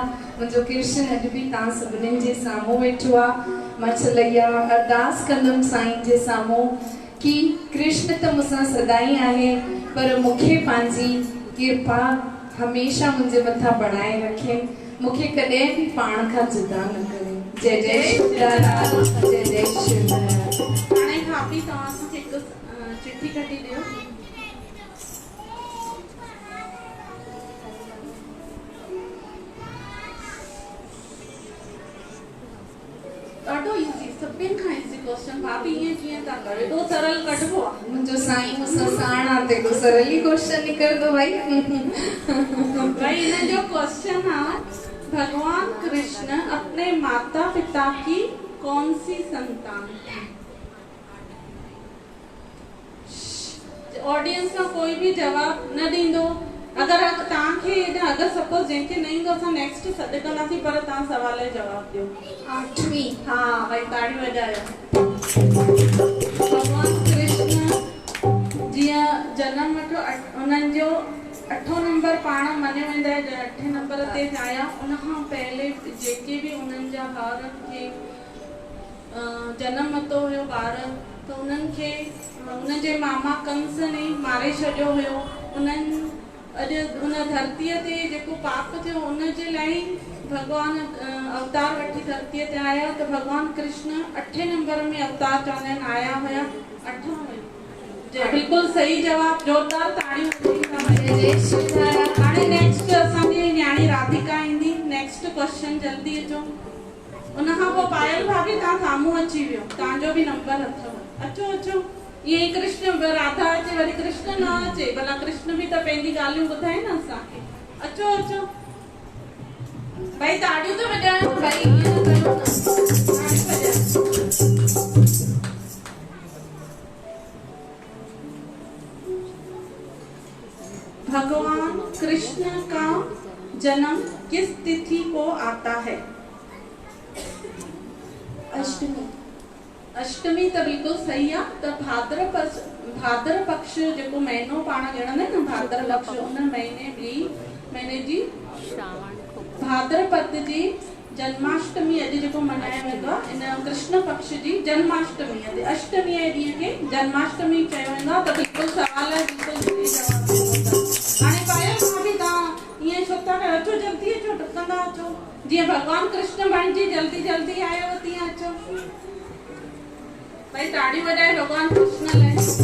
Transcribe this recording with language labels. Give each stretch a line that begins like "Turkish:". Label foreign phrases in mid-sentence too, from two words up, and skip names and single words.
Sindhi: मुंहिंजो कृष्ण अॼु बि तव्हां सभिनीनि जे साम्हूं वेठो आहे। मां छलैया अरदास कंदमि साईं जे साम्हूं कि कृष्ण त मूंसां सदाईं आहे, पर मूंखे पंहिंजी कृपा हमेशह मुंहिंजे मथां बढ़ाए रखे, मूंखे कॾहिं बि पाण खां जुदा न करे। जय जय शिवधारा, जय जय शिवधारा। हाणे भाभी तव्हां असांखे हिकु चिठी कढी ॾियो। ॾाढो इजी, सभिनि खां
English: easy question.
Sindhi: भाभी ईअं कीअं था कयो, एॾो सरल कढबो आहे। मुंहिंजो साईं मूंसां साण आहे त एॾो सरल ई क्वेश्चन निकिरंदो भाई।
Hindi: भाई
Sindhi: इन जो
Hindi: क्वेश्चन है, भगवान कृष्ण अपने माता पिता की कौन सी संतान थी? ऑडियंस का कोई भी जवाब
Sindhi: न दींदो। अगर तव्हांखे अगर सपोज जंहिंखे न ईंदो असां नेक्स्ट सॾ कंदासीं, पर तव्हां सवाल जो जवाब ॾियो। 8वीं, हाँ भाई ताड़ी वॼायो। भगवान कृष्ण जीअं जनम वठो, उन्हनि जो 8 नंबर पाण मञियो वेंदो आहे, 8 नंबर ते आया। उनखां पहले जेके भी उन्हनि जा ॿारनि खे जनम वरितो हुयो ॿार, त उन्हनि खे उनजे मामा कंस ने मारे छॾियो हुयो। उन्हनि अॼु उन धरतीअ ते जेको पाप थियो उनजे लाइ भगवान अवतार वठी धरतीअ ते आया। त भगवान कृष्ण 8 नंबर में अवतार चवंदा आहिनि आया हुया। 8 में बिल्कुल सही जवाब, जोरदार ताड़ियूं। हाणे नेक्स्ट असांजी न्याणी राधिका ईंदी।
English: next question
Sindhi: जल्दी अचो। उनखां पोइ पायल भाभी तव्हां साम्हूं अची वियो, तव्हांजो बि नंबर अथव। अचो अचो, ये कृष्ण राधा अचे वरी कृष्ण न अचे, भला कृष्ण भी तो पंहिंजी ॻाल्हियूं ॿुधाए न असांखे। अचो अचो भाई, ताड़ियूं तो वॼायो भाई, ईअं न कयो न।
Hindi: भगवान कृष्ण का जन्म किस तिथि को आता है? अष्टमी। अष्टमी तो बिल्कुल सही है।
Sindhi: तो भाद्र पक्ष जो महीनो पाण गिणंदा न भाद्र पक्ष उन महीने जी भाद्रपद जी जन्माष्टमी अॼु जेको मल्हायो वेंदो आहे इन कृष्ण पक्ष जी जन्माष्टमी अॼु अष्टमी जे ॾींहं खे जन्माष्टमी चयो वेंदो आहे। त बिल्कुलु सवाल आहे, बिल्कुलु सही जवाब ॾिनो था। हाणे पायल भाभी तव्हां ईअं छो था कयो? अचो जल्दी अचो, डुकंदा अचो। जीअं भगवान कृष्ण बणिजी जल्दी जल्दी आयो तीअं अचो। भाई ताड़ी बजाए भगवान कृष्ण लाइ।